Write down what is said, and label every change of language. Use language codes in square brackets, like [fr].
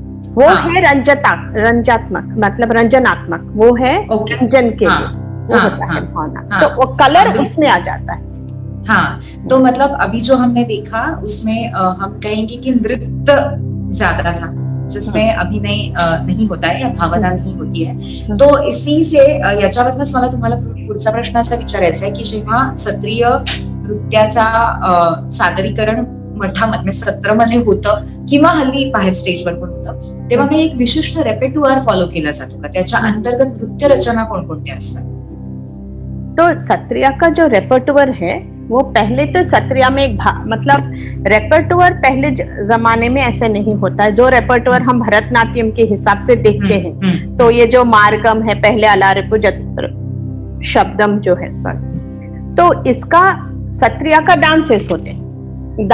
[hi] वो है रंजात्मक, मतलब रंजनात्मक, वो है रंजन के लिए, वो होता है भावना। तो वो कलर उसमें आ जाता है। तो मतलब अभी जो हमने देखा उसमें हम कहेंगे कि नृत्य ज्यादा था, जिसमें अभिनय नहीं होता है या भावना नहीं होती है। तो इसी से [mr] याच्यावरच मला तुम्हाला पुढचा प्रश्न असा विचारायचा आहे की जेव्हा सत्रीय नृत्याचा सादरीकरण मठामध्ये सत्रामध्ये होतं किंवा हल्ली बाहेर स्टेजवर पण होतं, तेव्हा काही एक विशिष्ट रेपेटुआर फॉलो केला जातो का? त्याच्या अंतर्गत नृत्य रचना कोणकोणत्या असतात? [hi] तो सत्रिया का जो रेपर्टुआर है वो पहले तो सत्रिया में एक मतलब रेपर्टुआर पहले जमाने में ऐसे नहीं होता है। जो रेपर्टुआर हम भरतनाट्यम के हिसाब से देखते हैं, तो ये जो मार्गम है, पहले अलारिपु शब्दम जो है सर, तो इसका सत्रिया का डांसेस होते हैं।